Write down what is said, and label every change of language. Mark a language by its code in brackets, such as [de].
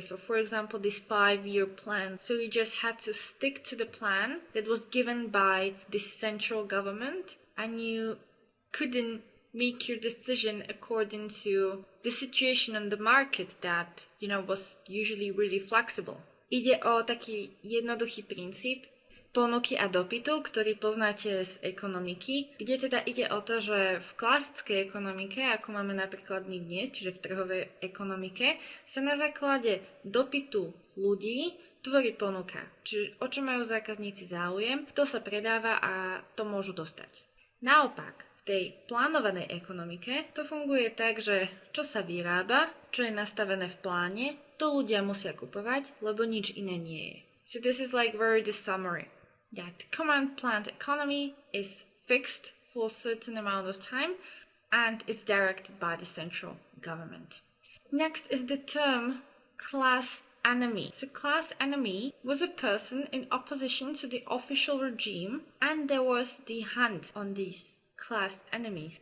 [en] So for example, this 5-year plan, so you just had to stick to the plan that was given by the central government, and you couldn't make your decision according to the situation on the market that, was usually really flexible. [sk] Ide o taký jednoduchý princíp ponuky a dopytu, ktorý poznáte z ekonomiky, kde teda ide o to, že v klasickej ekonomike, ako máme napríklad my dnes, čiže v trhovej ekonomike, sa na základe dopytu ľudí tvorí ponuka. Čiže o čo majú zákazníci záujem, to sa predáva a to môžu dostať. Naopak, v tej plánovanej ekonomike to funguje tak, že čo sa vyrába, čo je nastavené v pláne, to ľudia musia kupovať, lebo nič iné nie je. [en] So this is very the summary. That command planned economy is fixed for a certain amount of time and it's directed by the central government. Next is the term class enemy. So class enemy was a person in opposition to the official regime, and there was the hunt on these class enemies.